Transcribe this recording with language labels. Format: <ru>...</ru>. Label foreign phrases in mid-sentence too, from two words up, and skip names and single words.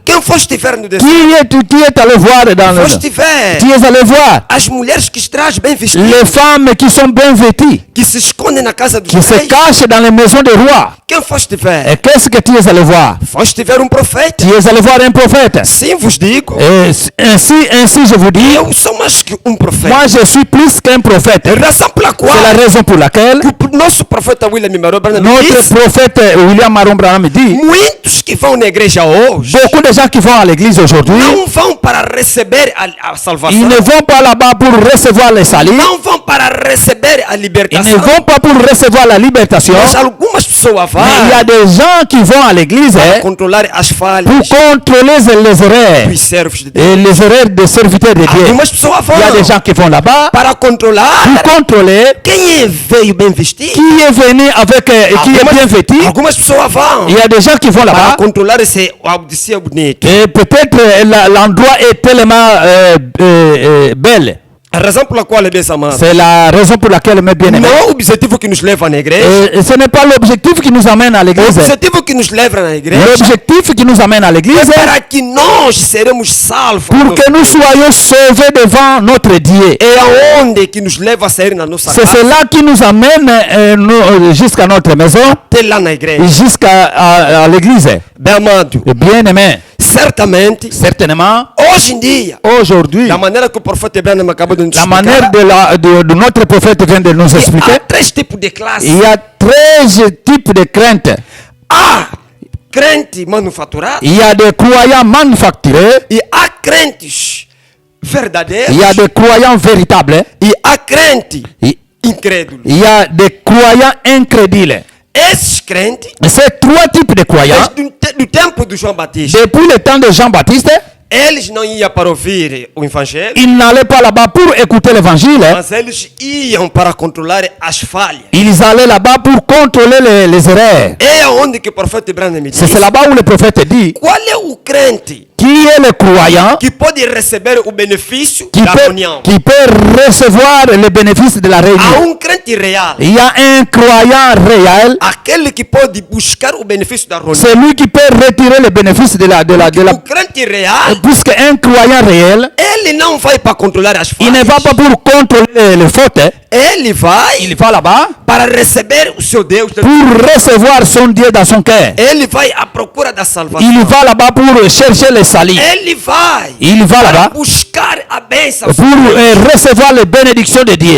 <pt>Quem foste ver no deserto?</pt> <fr>Qui est allé voir dans le</fr> <pt>Foste ver</pt> <fr>Qui est allé voir</fr> <pt>as mulheres que estás bem vestidas,</pt> <fr>les femmes qui sont bien vêtues,</fr> <pt>que se escondem na casa dos</pt> <fr>qui se</fr> <pt>reis.</pt> <fr>cachent dans les maisons des rois.</fr> <pt>Quem foste ver?</pt> <fr>Et qu'est-ce que tu es allé voir?</fr> <pt>Foste ver profeta?</pt> <fr>Tu es allé voir un prophète.</fr> <pt>Sim, vos digo,</pt> <fr>Et ainsi je vous dis,</fr> <pt>eu sou mais que profeta.</pt> <fr>moi je suis plus qu'un prophète.</fr> <pt>A razão pela qual</pt> <fr>C'est la raison pour laquelle</fr> <pt>que o nosso profeta William Marão Branham</pt> <fr>notre</fr> <pt>disse:</pt> <fr>prophète William Maron Branham dit,</fr> <pt>muitos que vão na igreja hoje</pt> <fr>beaucoup de gens qui vont à l'église aujourd'hui,</fr> <pt>não vão para receber a</pt> <fr>ils</fr> <pt>salvação,</pt> <fr>ne vont pas là-bas pour recevoir les salis,</fr> <pt>não vão para receber a</pt> <fr>ils ne</fr> <pt>libertação.</pt> <fr>vont pas pour recevoir la libération,</fr> <pt>Mas algumas pessoas</pt> <fr>il y a des gens qui vont à l'église</fr> <pt>para controlar as falhas</pt> <fr>pour contrôler les erreurs</fr> <pt>dos servos de Deus.</pt> <fr>et les erreurs des serviteurs de Dieu.</fr> <pt>Algumas pessoas</pt> <fr>Il y a des</fr> <pt>vão</pt> <fr>gens qui vont là-bas</fr> <pt>para controlar</pt> <fr>pour contrôler</fr> <pt>quem veio bem vestido.</pt> <fr>qui est venu avec, qui est bien vêtu.</fr> <pt>Algumas pessoas vão</pt> <fr>Il y a des gens qui vont</fr> <pt>para</pt> <fr>là-bas</fr> <pt>controlar se é bonito.</pt> <fr>et peut-être l'endroit est tellement belle.</fr> <pt>A razão pela qual é dessa massa</pt> <fr>C'est la raison pour laquelle, mes bien-aimés,</fr> <pt>não é o objetivo que nos leva na igreja.</pt> <fr>ce n'est pas l'objectif qui nous amène à</fr> <pt>O</pt> <fr>l'église.</fr> <pt>objetivo que nos leva na igreja</pt> <fr>L'objectif qui nous amène à</fr> <pt>é</pt> <fr>l'église</fr> <pt>para que nós seremos salvos.</pt> <fr>pour que nous soyons sauvés devant notre Dieu.</fr> <pt>É aonde que nos leva a sair na nossa</pt> <fr>C'est</fr> <pt>casa,</pt> <fr>cela qui nous amène jusqu'à notre maison,</fr> <pt>até lá na igreja.</pt> <fr>jusqu'à à l'église.</fr> <pt>Bem amado,</pt> <fr>Bien-aimés,</fr> <pt>certamente,</pt> <fr>certainement,</fr> <pt>hoje em dia,</pt> <fr>aujourd'hui,</fr> <pt>da maneira que o profeta Branham acabou de nos</pt> <fr>la</fr> <pt>explicar,</pt> <fr>manière de notre prophète vient de nous</fr> <pt>há</pt> <fr>expliquer,</fr> <pt>3 tipos de classes.</pt> <fr>il y a 13 types de craintes.</fr> <pt>Há crente manufaturado</pt> <fr>Il y a des croyants manufacturés,</fr> <pt>e há crentes verdadeiros</pt> <fr>il y a des croyants véritables,</fr> <pt>e há crente</pt> <fr>il</fr> <pt>incrédulo.</pt> <fr>il y a des croyants incrédules.</fr> <pt>Esses crentes,</pt> <fr>Ces 3 types de croyants,</fr> <pt>do tempo do João Batista,</pt> <fr>depuis le temps de Jean-Baptiste,</fr> <pt>eles não iam para ouvir o evangelho,</pt> <fr>ils n'allaient pas là-bas pour écouter l'évangile,</fr> <pt>mas eles iam para controlar as falhas.</pt> <fr>ils allaient là-bas pour contrôler les erreurs.</fr> <pt>É onde que o profeta Branham me</pt> <fr>C'est</fr> <pt>disse:</pt> <fr>là-bas où le prophète dit,</fr> <pt>qual é o crente</pt> <fr>qui est le croyant</fr> <pt>que pode receber o benefício</pt> <fr>qui</fr> <pt>da</pt> <fr>peut,</fr> <pt>reunião?</pt> <fr>qui peut recevoir les bénéfices de la</fr> <pt>Há</pt> <fr>réunion.</fr> <pt>crente real,</pt> <fr>Il y a un croyant réel,</fr> <pt>aquele que pode buscar o benefício da reunião.</pt> <fr>c'est lui qui peut retirer les bénéfices de la</fr> <pt>O crente real,</pt> <fr>puisque un croyant réel,</fr> <pt>ele não vai para controlar as</pt> <fr>il ne va</fr> <pt>falhas.</pt> <fr>pas pour contrôler les fautes,</fr> <pt>Ele vai</pt> <fr>il va là-bas</fr> <pt>para receber o seu Deus.</pt> <fr>pour recevoir son Dieu dans son cœur.</fr> <pt>Ele vai à procura da salvação.</pt> <fr>Il va là-bas pour chercher le salut.</fr> <pt>Ele vai</pt> <fr>Il va</fr> <pt>para</pt> <fr>là-bas</fr> <pt>buscar a bênção.</pt> <fr>pour recevoir les bénédictions de Dieu.</fr>